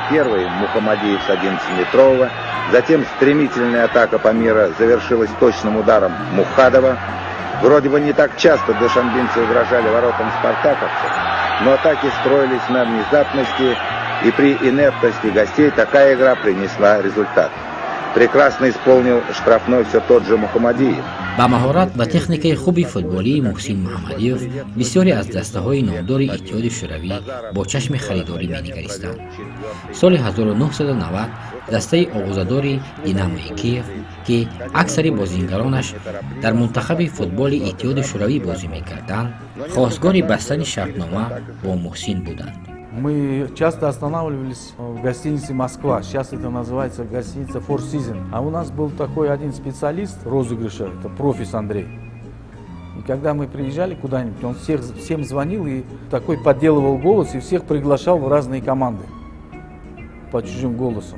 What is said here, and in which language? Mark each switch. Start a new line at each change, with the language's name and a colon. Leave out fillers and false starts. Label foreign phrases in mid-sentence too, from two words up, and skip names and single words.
Russian: Первый – Мухамадиев с 11-метрового. Затем стремительная атака «Памира» завершилась точным ударом Мухадова. Вроде бы не так часто душанбинцы угрожали воротам спартаковцев, но атаки строились на внезапности, и при инертности гостей такая игра принесла результат. Прекрасно исполнил штрафной все тот же Мухамадиев.
Persian: با مهارت و تکنیک خوبی فوتبالی محسن محمدیف بسیاری از دسته‌های نامدار اتحاد شوروی با چشم خریداری می‌نگریستند. سال 1990 دسته آغازادار دیناموی کیف که اکثر بازیگرانش در منتخب فوتبال اتحاد شوروی بازی می‌کردند، خواستگار بستن شرطنامه با محسن بودند.
Russian: Мы часто останавливались в гостинице «Москва». Сейчас это называется гостиница Four Seasons. А у нас был такой один специалист розыгрыша, это профис Андрей. И когда мы приезжали куда-нибудь, он всем звонил и такой подделывал голос и всех приглашал в разные команды по чужим голосам.